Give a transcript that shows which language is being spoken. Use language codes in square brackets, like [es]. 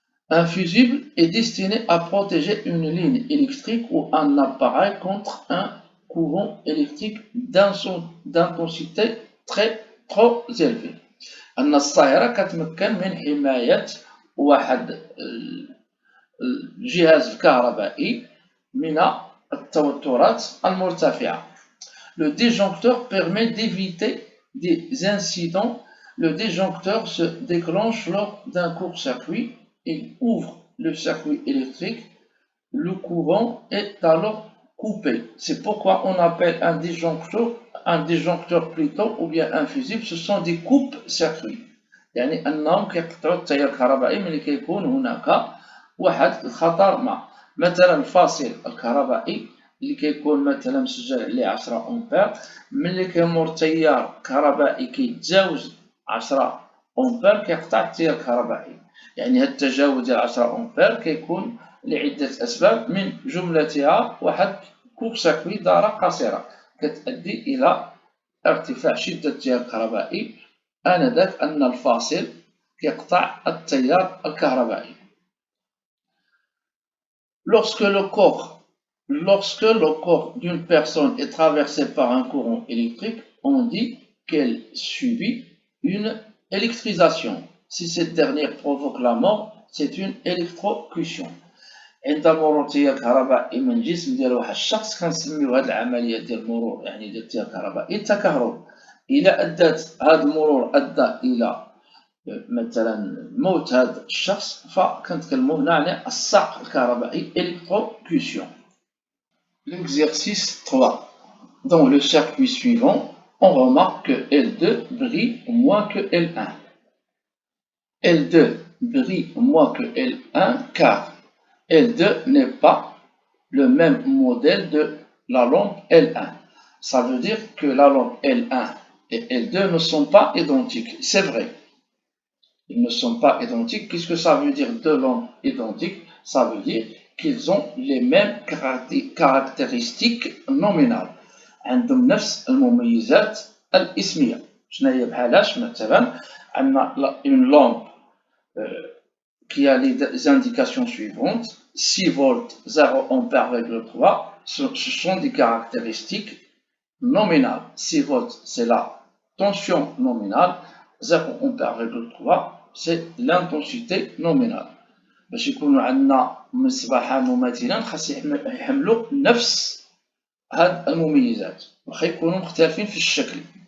[fr] Un fusible est destiné à protéger une ligne électrique ou un appareil contre un courant électrique d'intensité trop élevée. [ar] أن الصاهرة كتمكن من حماية واحد الجهاز الكهربائي من التوترات المرتفعة. [fr] Le disjoncteur permet d'éviter des incidents. Le disjoncteur se déclenche lors d'un court-circuit. Il ouvre le circuit électrique. Le courant est alors coupé. C'est pourquoi on appelle un disjoncteur plutôt ou bien un fusible. Ce sont des coupes-circuits. [ar] يعني أنهم كيقطعوا التيار الكهربائي ملي كيكون هناك واحد الخطر ما. مثلا الفاصل الكهربائي اللي كيكون مثلا مسجل عليه 10 أمبير، ملي كيمر تيار كهربائي كيتجاوز 10 أمبير كيقطع التيار الكهربائي. يعني هاد التجاوز ديال 10 أمبير كيكون لعدة أسباب، من جملتها واحد كوب سيركوي دارة قصيرة كتؤدي إلى ارتفاع شدة التيار الكهربائي، آنذاك أن الفاصل كيقطع التيار الكهربائي. [fr] Lorsque le corps d'une personne est traversé par un courant électrique, on dit qu'elle subit une électrisation. Si cette dernière provoque la mort, c'est une électrocution. [ar] عند مرور تيار كهربائي من جسم ديال واحد الشخص كنسميو هاد العملية ديال المرور، يعني ديال التيار الكهربائي التكهرب. إلى هاد المرور أدى إلى مثلا موت هذا الشخص فكنتكلموا هنا على الصعق الكهربائي électrocution. [fr] L'exercice 3. Dans le circuit suivant, on remarque que L2 brille moins que L1. L2 brille moins que L1 car L2 n'est pas le même modèle de la lampe L1. Ça veut dire que la lampe L1 et L2 ne sont pas identiques. C'est vrai. Ils ne sont pas identiques. Qu'est-ce que ça veut dire deux lampes identiques? Ça veut dire qu'ils ont les mêmes caractéristiques nominales. [ar] عندهم نفس المميزات الاسمية. شنو هي بحالاش؟ مثلا عندنا [fr] une lampe qui a les indications suivantes: 6 volts, 0 ampère,3. Ce sont des caractéristiques nominales. 6 volts, c'est la tension nominale. 0 ampère,3, c'est l'intensité nominale. [ar] باش يكونوا عندنا مصباحا مماثلا خاص يحملوا نفس هاد المميزات واخا يكونوا مختلفين في الشكل.